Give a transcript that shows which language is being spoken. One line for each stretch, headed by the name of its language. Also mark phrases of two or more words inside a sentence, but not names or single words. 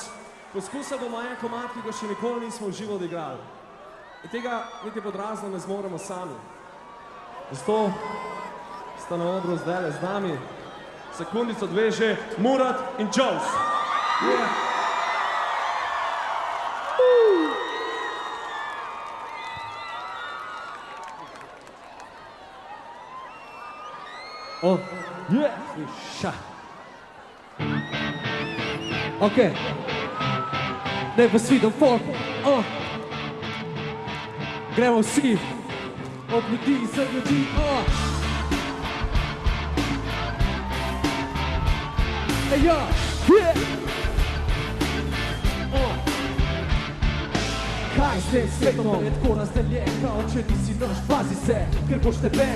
Slovenian: Poskusili bomo en komad, ki ga še nikoli nismo v živo odigrali. In tega niti pod razno ne zmoremo sami. Zato sta na odru zdajle z nami sekundico dve že Murat in Jones.
English: Yeah. Oh, yeah! Ša. Okay, never see them fall.
Slovenian: Gremo vsi od ljudi za ljudi.
English: Hey, ja, yeah.
Slovenian: Kaj s tem svetom je tako razdeljen, kao če nisi naš, pazi se, ker boš te ben.